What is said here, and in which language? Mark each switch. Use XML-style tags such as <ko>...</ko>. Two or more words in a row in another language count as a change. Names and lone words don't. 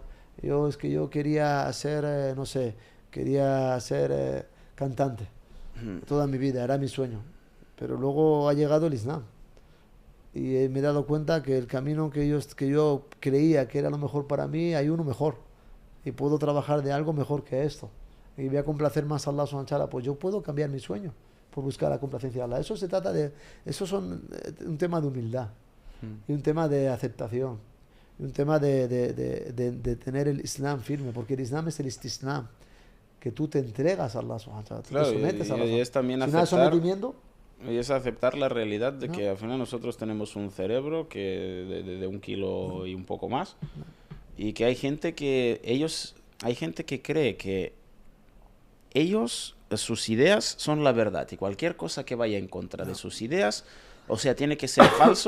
<es>Es que yo quería ser, no sé, quería ser cantante toda mi vida, era mi sueño. Pero luego ha llegado el Islam y me he dado cuenta que el camino que yo creía que era lo mejor para mí, hay uno mejor y puedo trabajar de algo mejor que esto. Y voy a complacer más a Allah</es> <ar>سبحانه وتعالى,</ar> <es>pues yo puedo cambiar mi sueño por buscar la complacencia de Allah. Eso se trata de, eso son un tema de humildad y un tema de aceptación y un tema de tener el Islam firme, porque el Islam es el istislam, que tú te entregas a Allah</es> <ar>سبحانه وتعالى,</ar> <es>claro, te sometes a Allah. Y es también sin sometimiento. Y es aceptar la realidad de que al final nosotros tenemos un cerebro que de 1 kilo y un poco más, y que hay gente que cree que sus ideas son la verdad, y cualquier cosa que vaya en contra de sus ideas, o sea, tiene que ser falso.</es>